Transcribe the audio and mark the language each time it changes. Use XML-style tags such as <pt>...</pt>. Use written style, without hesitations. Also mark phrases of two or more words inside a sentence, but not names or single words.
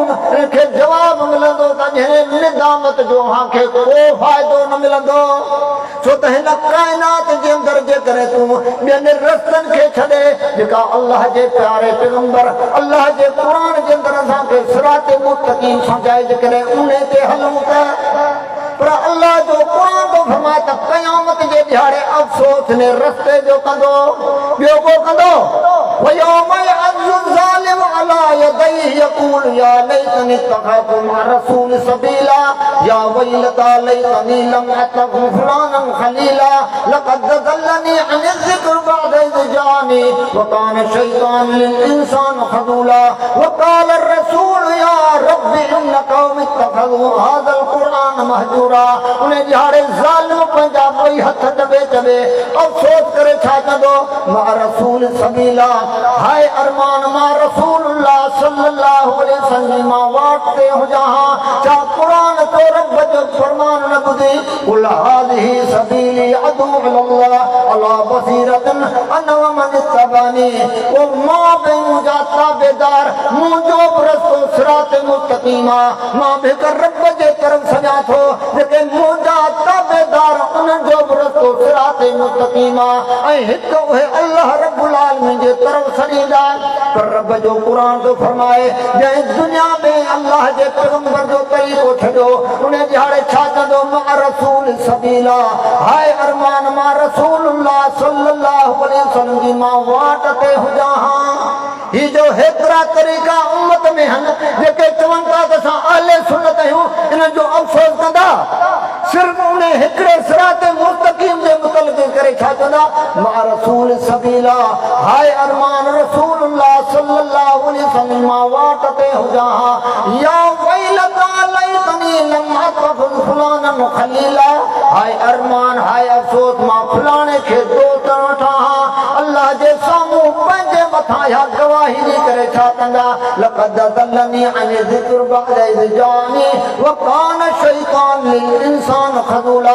<sd>इनखे जवाब मिलंदो त हिन निदामत जो असांखे को फ़ाइदो न मिलंदो छो त हिन काइनात जे अंदरि जेकॾहिं तूं ॿियनि रस्तनि खे छॾे जेका अल्लाह जे प्यारे पैगंबर अल्लाह जे क़ुरान जे अंदरि असांखे सिराते मुस्तक़ीम सम्झाए जेकॾहिं उन ते हलूं त पर अल्लाह जो क़ुरान तो फरमाए त क़यामत जे ॾिहाड़े अफ़सोस ने रस्ते जो कंदो ॿियो को कंदो</sd> <ar>ويوم يعض ظالم على يديه يقول يا ليتني اتخذت مع رسول سبيلا يا ويلتى ليتني لم أتخذ فلانا خليلا لقد أضلني عن ذكر بعد إذ جاءني وكان شيطان للإنسان خذولا وقال الرسول يا رب إن قومي اتخذوا هذا القرآن مهجورا.</ar> <sd>उन ॾिहाड़े ज़ालिम पंहिंजा ॿई हथ दॿे दॿे अफ़सोस करे छा कंदो</sd> <ar>مع الرسول سبيلا</ar> <sd>हाय अरमान</sd> <ar>مع رسول الله صلى الله عليه وسلم</ar> <sd>मां वाट ते हुजां छा क़ुरान तो रब जो फरमान न ॿुधी</sd> <ar>قل هذه سبيلي أدعو إلى الله على بصيرة أنا ومن اتبعني</ar> <sd>ओ मां बि मुंहिंजा ताबेदार मुंहिंजो बि रस्तो सिराते मुस्तक़ीम आहे मां बि हिक रब जे तरफ़ सॼां थो जेके मुंहिंजा ताबेदार उन्हनि जो बि रस्तो सिराते मुस्तक़ीम आहे ऐं हिकु उहे अल्लाह रब्बुल आलमीन जे तरफ़ सॼींदा पर रब जो क़ुरान तो फरमाए जंहिं दुनिया में अल्लाह जे पैगंबर जो तरीक़ो छॾियो उन ॾिहाड़े छा कंदो</sd> <ar>مع الرسول سبيلا</ar> <sd>हाय अरमान</sd> <ar>مع رسول الله صلى الله عليه وسلم</ar> <sd>जी मां वाट ते हुजां ही जो हेतिरा तरीक़ा उम्मत में आहिनि जेके चवनि था त असां अहले सुन्नत आहियूं इन जो अफ़सोस कंदा सिर्फ़ उन हिकिड़े सिराते मुस्तक़ीम जे मुतलक़ करे छा चवंदा</sd> <ar>مع الرسول سبيلا</ar> <sd>हाय अरमान रसूलुल्लाह</sd> <ar>صلى الله عليه وسلم</ar> <sd>मां वाट ते हुजां</sd> <ar>يا ويلتى ليتني لم أتخذ فلانا خليلا</ar> <sd>हाय अरमान हाय अफ़सोस मां फलाणे खे दोस्त वठां अल्लाह जे साम्हूं पंहिंजे मथां या गवाही ॾेई करे छा कंदा</sd> <ar>لقد أضلني عن ذكر بعد إذ جاءني وكان شيطان للإنسان خذولا.</ar>